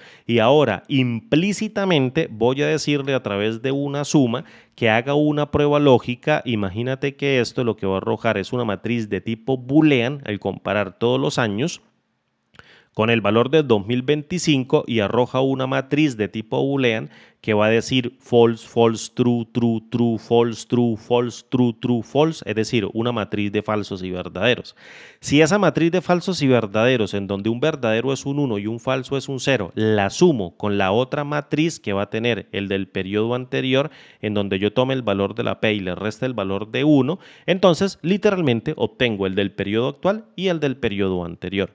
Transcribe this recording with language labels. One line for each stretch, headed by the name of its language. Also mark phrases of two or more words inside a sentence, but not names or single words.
Spanish: Y ahora, implícitamente, voy a decirle a través de una suma que haga una prueba lógica. Imagínate que esto lo que va a arrojar es una matriz de tipo boolean al comparar todos los años con el valor del 2025 y arroja una matriz de tipo boolean que va a decir
English: false, false, true, true, true, false, true, false, true, true, false,
Spanish: es decir, una matriz de falsos y verdaderos. Si esa matriz de falsos y verdaderos, en donde un verdadero es un 1 y un falso es un 0, la sumo con la otra matriz que va a tener el del periodo anterior, en donde yo tome el valor de la P y le resta el valor de 1, entonces literalmente obtengo el del periodo actual y el del periodo anterior.